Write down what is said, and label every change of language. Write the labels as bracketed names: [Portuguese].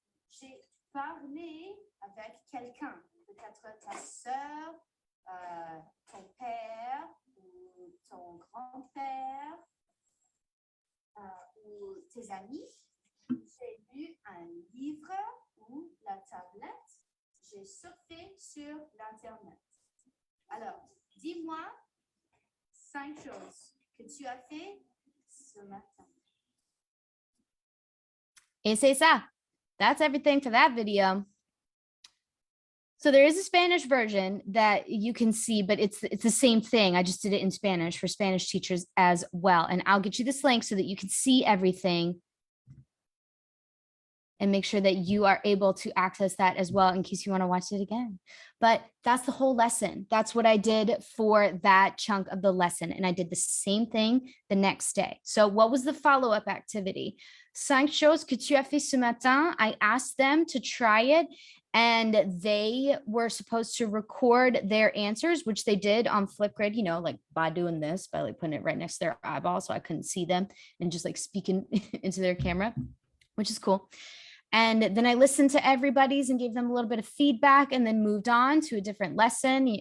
[French] J'ai parlé avec quelqu'un, peut-être ta sœur, ton père, ou ton grand-père, ou tes amis. J'ai lu un livre ou la tablette. J'ai surfé sur l'Internet. Alors, dis-moi 5 choses que tu as fait ce matin. Et c'est ça. [English] That's everything for that video. So there is a Spanish version that you can see, but it's the same thing. I just did it in Spanish for Spanish teachers as well. And I'll get you this link so that you can see everything. and make sure that you are able to access that as well in case you want to watch it again. But that's the whole lesson. That's what I did for that chunk of the lesson. And I did the same thing the next day. So what was the follow-up activity? [French] 5 choses que tu as fait ce matin. [English] I asked them to try it, and they were supposed to record their answers, which they did on Flipgrid, you know, like by doing this, by like putting it right next to their eyeball so I couldn't see them, and just like speaking into their camera, which is cool. And then I listened to everybody's and gave them a little bit of feedback, and then moved on to a different lesson.